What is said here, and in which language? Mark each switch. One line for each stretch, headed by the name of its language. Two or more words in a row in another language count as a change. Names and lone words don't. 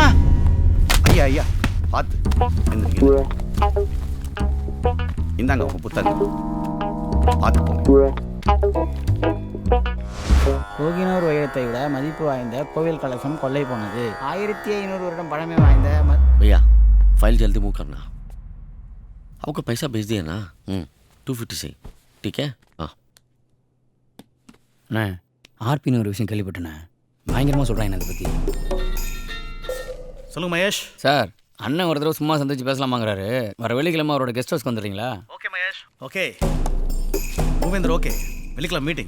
Tamil: ஐயா ஐயா பார்த்து எந்திரிங்க. இந்தாங்க உங்கள் புத்தகம், பார்த்து போங்க. கோகினூர் வைரத்தை விட மதிப்பு வாய்ந்த கோவில் கலசம் கொள்ளை போனது. 1500 வருடம் பழமை வாய்ந்த
Hindi: भैया फाइल जल्दी मूव करना. आपको पैसा भेज दिया ना? 250 से ठीक है. हाँ
Tamil: அண்ணே, ஆர்பின்னு ஒரு விஷயம் கேள்விப்பட்டேண்ணே. பயங்கரமாக சொல்கிறாங்க அதை பற்றி. சொல்லுங்க மகேஷ். சார் அண்ணன் ஒரு தடவை சும்மா சந்திச்சு பேசலாமாங்கிறாரு. வர வெள்ளிக்கிழமை அவரோட
English: guest houseக்கு
Tamil: வந்துடுறீங்களா? ஓகே மகேஷ். ஓகே மூவேந்தர். ஓகே வெள்ளிக்கிழமை மீட்டிங்.